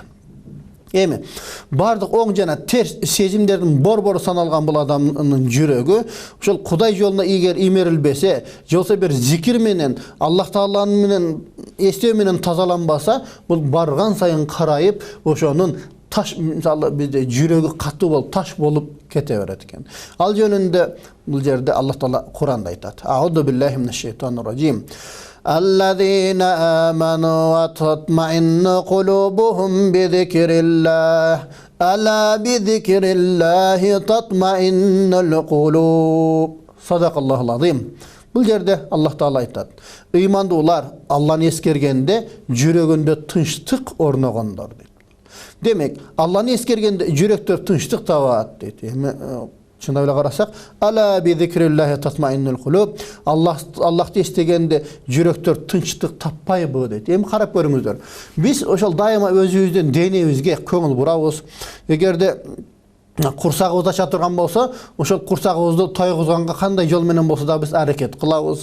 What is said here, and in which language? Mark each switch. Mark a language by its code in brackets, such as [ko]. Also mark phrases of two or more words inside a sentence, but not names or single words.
[ky] Эми бардык оң жана терс сезимдердин борбору саналган бул адамдын жүрөгү ошол Кудай жолуна эгер имерилбесе, же болбосо бир зикир менен, Аллах Тааланы менен эстөө менен тазаланбаса, бул барган сайын карайып, ошонун таш мисалы бизде жүрөгү катуу болуп таш болуп кете берет экен. Ал жөнүндө бул жерде Аллах Таала Куранда айтат. [ar] أعوذ بالله من الشيطان الرجيم. الذين آمنوا وتطمئن قلوبهم بذكر الله ألا بذكر الله تطمئن القلوب صدق الله العظيم. [ky] Бұл жерде Аллах Таала айтат. Ыймандуулар Алланы эскергенде жүрөгүндө тынчтык орногондор дейт. Демек, Алланы эскергенде жүрөктөр тынчтык табат дейт. Шундай эле карасак, [ar] ألا بذكر الله تطمئن القلوب. [ky] Аллахты эстегенде жүрөктөр тынчтык таппайбы дейт. Эми карап көрүңүздөр. Биз ошол дайыма өзүбүздүн денебизге көңүл бурабыз. Эгерде курсагыбыз аша турган болсо, ошол курсагыбызды тойгузганга кандай жол менен болсо да биз аракет кылабыз.